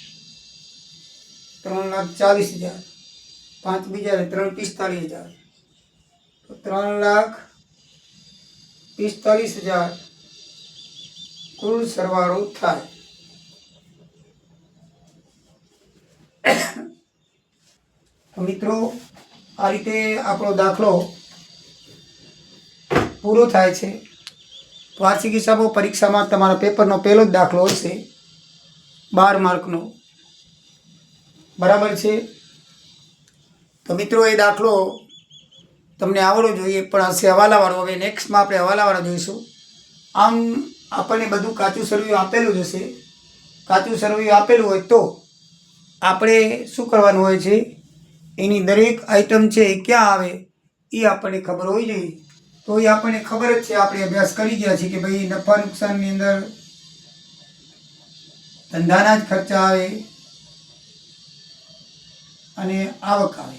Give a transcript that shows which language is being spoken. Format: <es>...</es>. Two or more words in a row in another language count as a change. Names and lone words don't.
<gu>3,40,000 5 બીજા 3,45,000 તો 3,45,000 કુલ સરવાળો થાય. તો મિત્રો આ રીતે આપણો દાખલો પૂરો થાય છે. વાર્ષિક હિસાબો પરીક્ષામાં તમારા પેપરનો પહેલો જ દાખલો હશે 12 માર્કનો બરાબર છે. તો મિત્રો આ દાખલો તમને આવડવો જોઈએ પણ હશે હવાલાવાળો. હવે નેક્સ્ટમાં આપણે હવાલાવાળો જોઈશું. આમ આપણે બધું કાચું સર્વે આપેલું જ હશે. કાચું સર્વે આપેલું હોય તો આપણે શું કરવાનું હોય છે? એની દરેક આઇટમ છે એ ક્યાં આવે એ આપણને ખબર હોવી જોઈએ. તો એ આપણને ખબર જ છે, આપણે અભ્યાસ કરી ગયા છે કે ભાઈ નફા નુકસાનની અંદર ધંધાના જ ખર્ચા આવે અને આવક આવે.</gu>